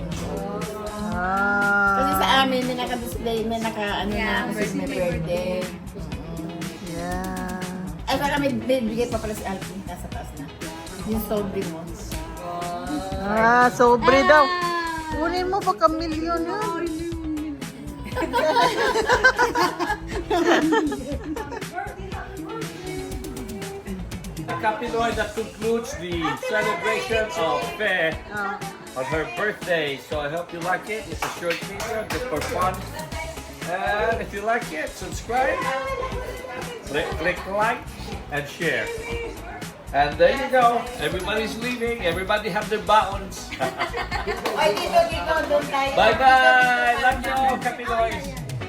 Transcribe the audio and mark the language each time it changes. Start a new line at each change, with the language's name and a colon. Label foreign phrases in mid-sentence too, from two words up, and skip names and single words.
Filipino: Kasi sa Ah. amin, may naka-display, may naka-ano na, kasi may birthday.
English: Yeah.
Filipino: Ay, saka may bigay pa pala si Alvin, nasa taas na. Yung sobre mo. Ah, sobre daw. Kunin mo baka milyon yun.
English: The Kapinoy, that concludes the celebration of Fair on her birthday. So I hope you like it. It's a short video just for fun. And if you like it, subscribe, click like, and share. And there you go. Everybody's leaving. Everybody have their bounds.
Filipino: Ay, dito, doon tayo.
English: Bye-bye. Love you all, Kapinoys.